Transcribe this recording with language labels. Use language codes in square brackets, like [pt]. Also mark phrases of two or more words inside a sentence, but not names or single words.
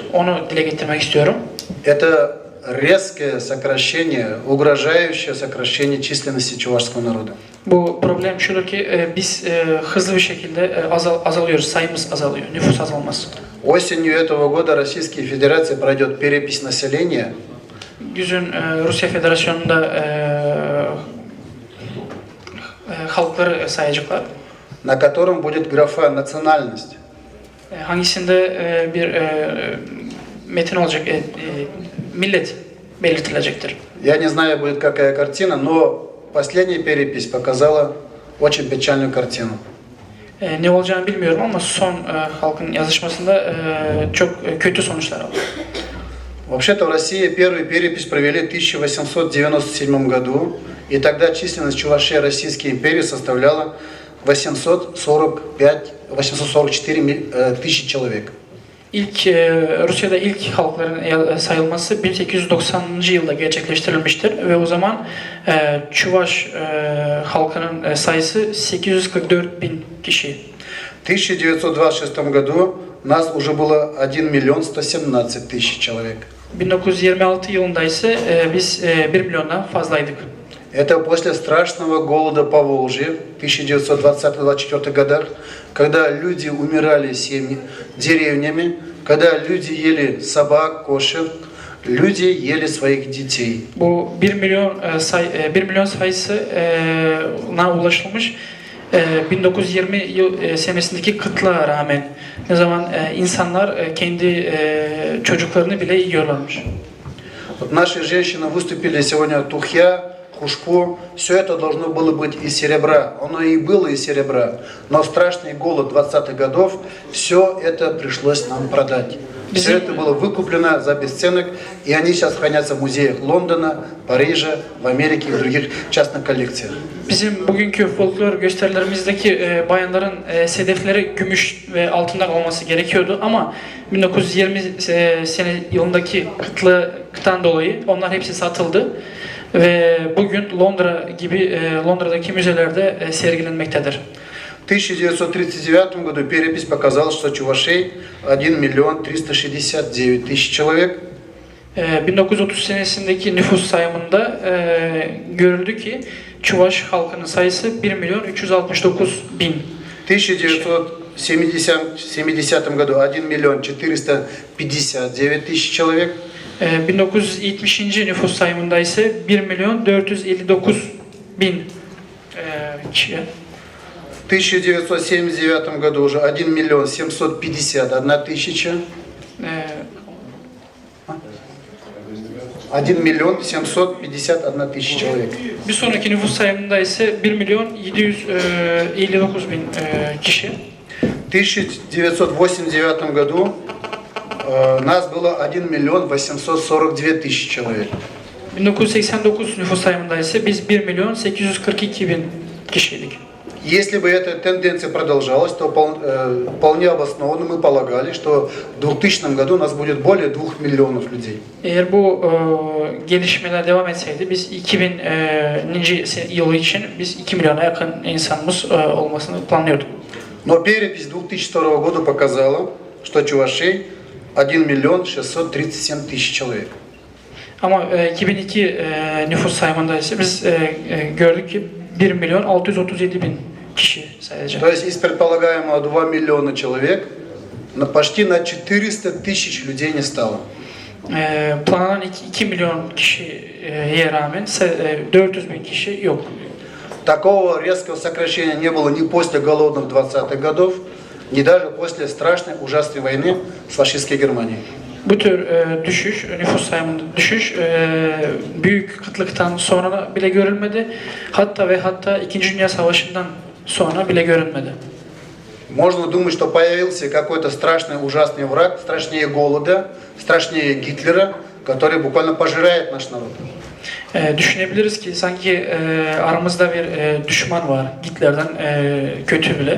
[tr] Onu dile getirmek istiyorum. [ru] Это резкое сокращение, угрожающее сокращение численности чувашского народа. [tr] Bu problem şudur ki biz hızlı bir şekilde azalıyoruz, sayımız azalıyor, nüfus azalması. [ru] Осенью этого года Российской Федерации пройдет перепись населения. [tr] Güzün Rusya Federasyonu'nda halkları sayacaklar. [ru] На котором будет графа национальность. [tr] Hangisinde bir metin olacak, millet belirtilecektir. [ru] Я не знаю, будет какая картина, но последняя перепись показала очень печальную картину. [tr] Ne olacağını bilmiyorum ama son halkın yazışmasında çok kötü sonuçlar aldı. [ru] Вообще-то в России первую перепись провели в 1897 году, и тогда численность чувашей Российской империи составляла 844 тысячи человек. [tr] Rusya'da ilk halkların sayılması 1890. yılda gerçekleştirilmiştir ve o zaman Çuvaş halkının sayısı 844 bin kişi. [ru] В 1926 году нас уже было 1 миллион 117 тысяч человек. [tr] 1926 yılında ise biz 1 milyondan fazlaydık. [ru] Это после страшного голода по Волжье в 1920-24 годах, когда люди умирали деревнями, когда люди ели собак, кошек, люди ели своих детей. [tr] Bu 1 milyon sayısına ulaşılmış 1920 yıl senesindeki kıtlığa rağmen ne zaman insanlar kendi çocuklarını bile yiyorlarmış. [ru] Вот наши женщины выступили сегодня [cv] тухья, хушпо, [ru] все это должно было быть из серебра. Оно и было из серебра, но страшный голод 20-х годов, все это пришлось нам продать. Все это было выкуплено за бесценок, и они сейчас хранятся в музеях Лондона, Парижа, в Америке и в других частных коллекциях. [tr] Bizim bugünkü folklor gösterilerimizdeki bayanların sedefleri gümüş ve altından olması gerekiyordu ama 1920 yılındaki kıtlıktan dolayı onlar hepsi satıldı ve bugün Londra'daki müzelerde sergilenmektedir. [ru] В 1939 году перепись показала, что чувашей 1 миллион 369 тысяч человек. [tr] 1930 senesindeki nüfus sayımında görüldü ki Çuvaş halkının sayısı 1 milyon 369 bin. [ru] В 1970 году 1 миллион 459 тысяч человек. [tr] 1970. nüfus sayımında ise 1 milyon 459 bin kişi. [ru] В 1979 году уже 1 миллион 751 тысяча. 1 миллион 751 тысяч человек. [tr] Bir sonraki nüfus sayımında ise 1 milyon 759 bin kişi. [ru] В 1989 году нас было 1 миллион 842 тысячи человек. [tr] 1989 nüfus sayımında ise biz 1 milyon 842 bin kişiydik. [ru] Если бы эта тенденция продолжалась, то вполне обоснованно мы полагали, что в 2000 году у нас будет более 2 миллионов людей. [tr] Eğer bu gelişmeler devam etseydi biz 2000. yılı için biz 2 milyona yakın insanımız olmasını planlıyorduk. [ru] Но перепись 2002 года показала, что чувашей 1 миллион 637 тысяч человек. [tr] Ama 2002 nüfus sayımında ise biz gördük ki 1 milyon 637 bin kişi sadece. [ru] То есть из предполагаемого 2 миллиона человек почти на 400 тысяч людей не стало. [tr] Planlanan 2 milyon kişiye rağmen 400 bin kişi yok. [ru] Такого резкого сокращения не было ни после голодных 20-х годов, ни даже после страшной ужасной войны с фашистской Германией. [tr] Bu tür nüfus sayımında düşüş büyük kıtlıktan sonra bile görülmedi. Hatta 2. Dünya Savaşı'ndan sonra bile görülmedi. [ru] Можно думать, что появился какой-то страшный, ужасный враг, страшнее голода, страшнее Гитлера, который буквально пожирает наш народ. [tr] Düşünebiliriz ki sanki aramızda bir düşman var, Hitler'den kötü bile.